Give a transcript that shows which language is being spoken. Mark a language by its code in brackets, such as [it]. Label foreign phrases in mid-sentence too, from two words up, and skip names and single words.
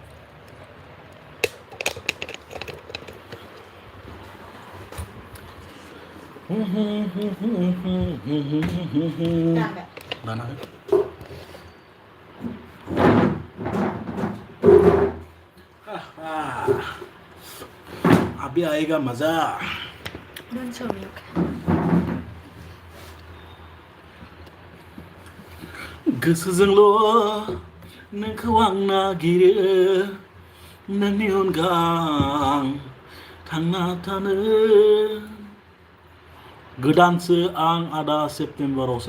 [hi] दानाखै अभी आएगा मजा [en] Don't show me, okay? [brx] गोसोजोंल' नोंखौ आं नागिरो नोंनि अनगा आं थांना थानो गोदानसो आं आदा सेप्तेम्बरावसो